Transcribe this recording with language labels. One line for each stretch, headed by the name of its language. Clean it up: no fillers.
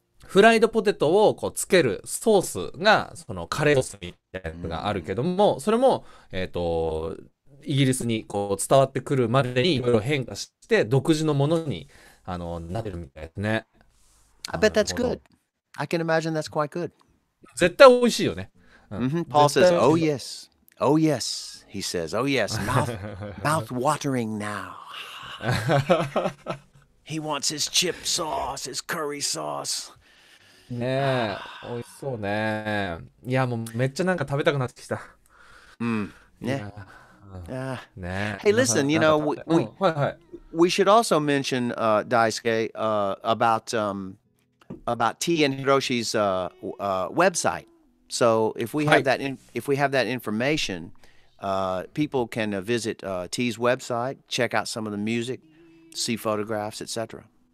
Japanese: フライドポテトをこうつけるソースがそのカレーソースみたいなのがあるけども、それもイギリスにこう伝わってくるまでにいろいろ変化して独自のものになってるみたいですね。
English: I bet that's good. I can imagine that's quite good.
Japanese: 絶対美味しいよね。
English: Paul says, "Oh yes, oh yes." He says, "Oh yes, mouth watering now." He wants his chip sauce, his curry sauce.
Japanese: ねえ、美味しそうね。いや、もうめっちゃなんか食べたくなってきた。ね。ね。
English: Hey, listen, you know, we should also mention, Daisuke, about T and Hiroshi's website. So if we have that information, people can visit T's website, check out some of the music, see photographs, etc.